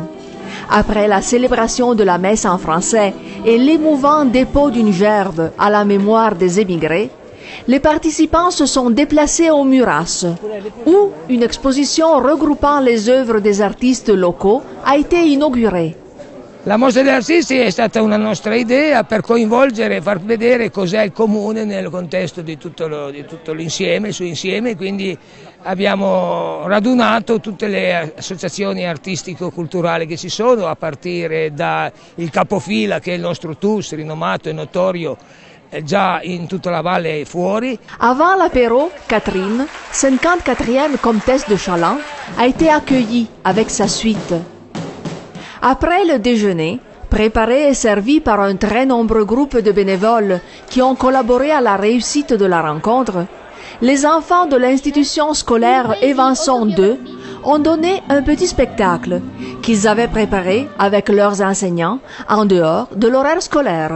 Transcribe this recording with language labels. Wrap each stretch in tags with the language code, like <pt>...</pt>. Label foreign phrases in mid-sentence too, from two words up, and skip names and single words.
<fr>Après la célébration de la messe en français et l'émouvant dépôt d'une gerbe à la mémoire des émigrés, les participants se sont déplacés au Muras, où une exposition regroupant les œuvres des artistes locaux a été inaugurée.</fr> <it>La mostra degli artisti è stata una nostra idea per coinvolgere e far vedere cos'è il comune nel contesto di tutto l'insieme, il suo insieme, quindi abbiamo radunato tutte le associazioni artistico-culturali che ci sono, a partire dal capofila che è il nostro TUS, rinomato e notorio già in tutta la valle e fuori.</it> <fr>Avant l'apéro, Catherine, 54e comtesse de Chalain, a été accueillie avec sa suite. Après le déjeuner, préparé et servi par un très nombreux groupe de bénévoles qui ont collaboré à la réussite de la rencontre, les enfants de l'institution scolaire Evanson 2 ont donné un petit spectacle qu'ils avaient préparé avec leurs enseignants en dehors de l'horaire scolaire.</fr>